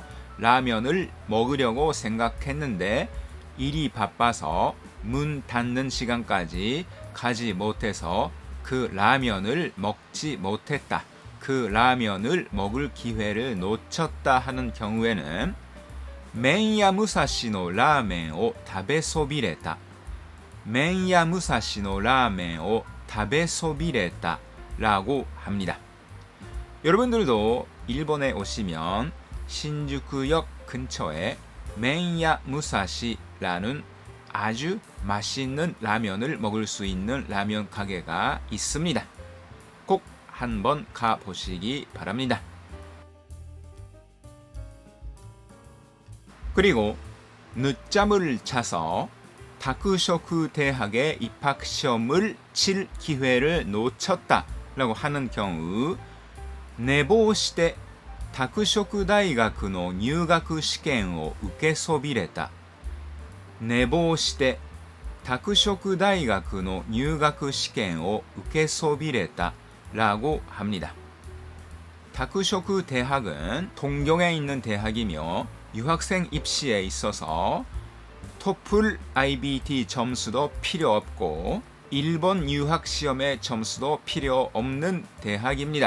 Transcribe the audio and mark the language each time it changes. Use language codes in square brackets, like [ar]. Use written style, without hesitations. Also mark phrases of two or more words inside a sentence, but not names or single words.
[ko] 라면을 먹으려고 생각했는데 일이 바빠서 문 닫는 시간까지 가지 못해서 그 라면을 먹지 못했다, 그 라면을 먹을 기회를 놓쳤다 하는 경우에는 맨야 무사시의 라멘을 食べそびれた, 맨야 무사시의 라멘을 食べそびれた 라고 합니다. 여러분들도 일본에 오시면 신주쿠역 근처에 맨야 무사시라는 아주 맛있는 라면을 먹을 수 있는 라면 가게가 있습니다. 꼭 한번 가보시기 바랍니다. 그리고 늦잠을 자서 다크쇼크 대학에 입학 시험을 칠 기회를 놓쳤다 라고 하는 경우, [ja] 寝坊して拓殖大学の入学試験を受けそびれた、寝坊して拓殖大学の入学試験を受けそびれた [ko] 라고 합니다. 다크쇼크 대학은 동경에 있는 대학이며 유학생 입시에 있어서 토플 IBT 점수도 필요 없고 일본 유학 시험의 점수도 필요 없는 대학입니다.